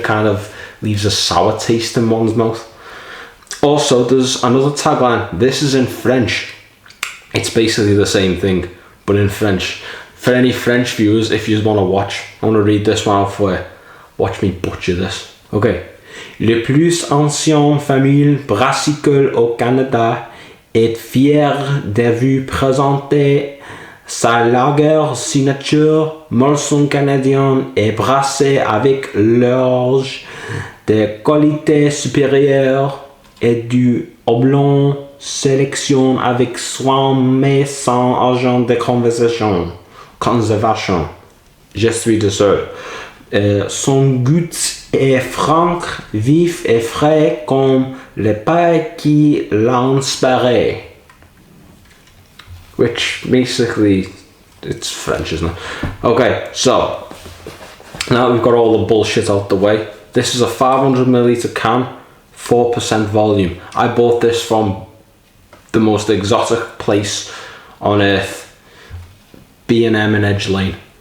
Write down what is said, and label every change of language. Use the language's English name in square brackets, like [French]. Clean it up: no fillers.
[English] It kind of leaves a sour taste in one's mouth. Also, there's another tagline. This is in French. It's basically the same thing, but in French. For any French viewers, if you just want to watch, I want to read this one out for you. Watch me butcher this. Okay. [French] Le plus ancienne famille brassicole au Canada est fière de vous présenter sa lager signature Molson Canadian et brassée avec l'orge de qualité supérieure et du houblon sélection avec soin mais sans agent de conservation. Je suis désolé. Son goût est franc, vif et frais comme le pain qui l'inspire. [English] Which basically, it's French, isn't it? Okay, so now we've got all the bullshit out the way. This is a 500ml can, 4% volume. I bought this from the most exotic place on earth, B&M in Edge Lane.